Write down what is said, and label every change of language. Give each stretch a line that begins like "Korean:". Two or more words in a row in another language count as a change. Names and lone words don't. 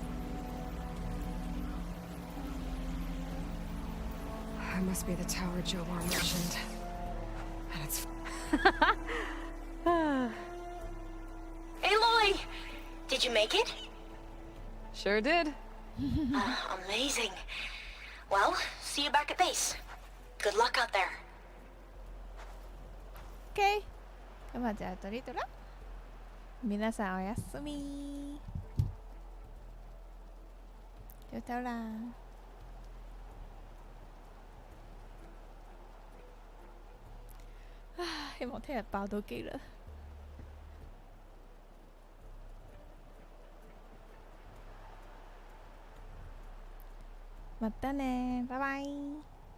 English: That must be the tower Jomar mentioned. And it's... Aloy! Did you make it? Sure did. Amazing. Well, see you back at base. Good luck out there.
Cantonese: OK。今日就到呢度啦。
Japanese: 皆さんおやすみ。
Cantonese: 就走啦。希望聽日爆到機啦。
Japanese: またね，拜拜。